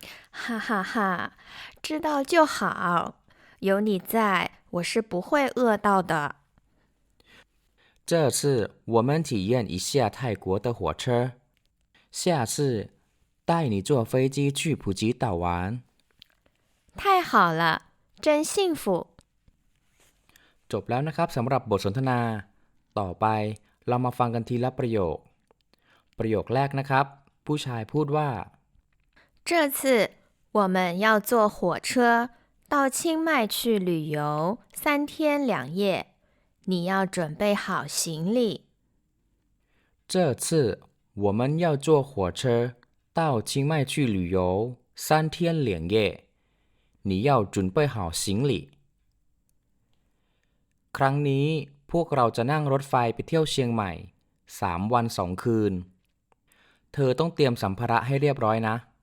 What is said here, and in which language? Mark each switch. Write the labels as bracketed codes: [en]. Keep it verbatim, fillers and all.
[zh] 哈哈哈，知道就好，有你在，我是不会饿到的。这次我们体验一下泰国的火车。下次带你坐飞机去普吉岛玩太好了真幸福 [th] จบแล้วนะครับสำหรับบทสนทนาต่อไปเรามาฟังกันทีละประโยคประโยคแรกนะครับผู้ชายพูดว่า [zh] 这次我们要坐火车到清迈去旅游三天两夜你要准备好行李这次我们要坐火车到清迈去旅游三天两夜你要准备好行李 [th] ครั้งนี้พวกเราจะนั่งรถไฟไปเที่ยวเชียงใหม่สามวันสองคืนเธอต้องเตรียมสัมภาระให้เรียบร้อยนะ